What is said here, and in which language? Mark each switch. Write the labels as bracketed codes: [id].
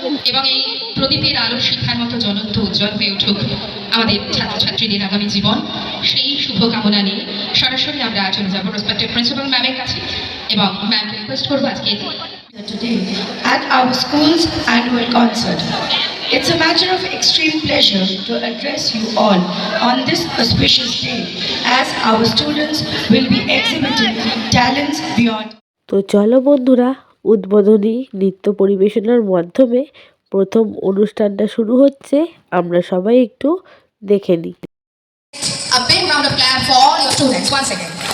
[bn] এবং এই প্রদীপের আলো শিক্ষার মতো জ্বলন্ত উজ্জ্বল হয়ে উঠুক আমাদের ছাত্রছাত্রীদের আগামী জীবন, সেই শুভ কামনা নিয়ে সরাসরি আমরা চলে যাবো রেসপেক্টেড প্রিন্সিপাল ম্যামের কাছে এবং ম্যামকে রিকোয়েস্ট করবো আজকে [en] today at our school's annual concert. It's a matter of extreme pleasure to address you all on this auspicious day as our students will be exhibiting talents beyond. [bn] তো চলো বন্ধুরা, উদ্বোধনী নৃত্য পরিবেশনার মাধ্যমে প্রথম অনুষ্ঠানটা শুরু হচ্ছে, আমরা সবাই একটু দেখে নিই। [en] A big round of applause for all your students once again.